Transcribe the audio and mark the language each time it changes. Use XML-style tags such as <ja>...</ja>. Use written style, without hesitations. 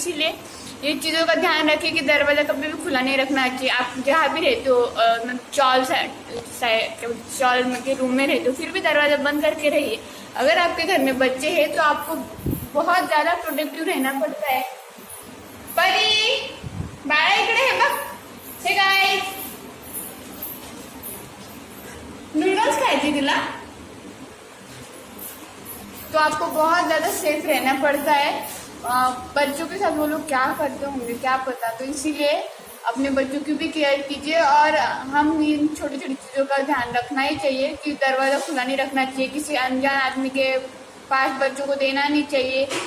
<hi>इसीलिए ये चीज़ों का ध्यान रखिए कि दरवाज़ा कभी भी खुला नहीं रखना चाहिए। आप जहाँ भी रहते हो, चॉल के रूम में रहते हो, फिर भी दरवाज़ा बंद करके रहिए। अगर आपके घर में बच्चे हैं तो आपको बहुत ज़्यादा प्रोटेक्टिव रहना पड़ता है।</hi> <mr>परी बाळा इकडे है बघ,</mr> <en>हे गाइस</en> <mr>नूडल्स खायचे तिला।</mr> <hi>तो आपको बहुत ज़्यादा सेफ रहना पड़ता है। बच्चों के साथ वो लोग क्या करते होंगे क्या पता, तो इसीलिए अपने बच्चों की भी केयर कीजिए। और हम इन छोटी छोटी चीज़ों का ध्यान रखना ही चाहिए कि दरवाज़ा खुला नहीं रखना चाहिए, किसी अनजान आदमी के पास बच्चों को देना नहीं चाहिए।</hi>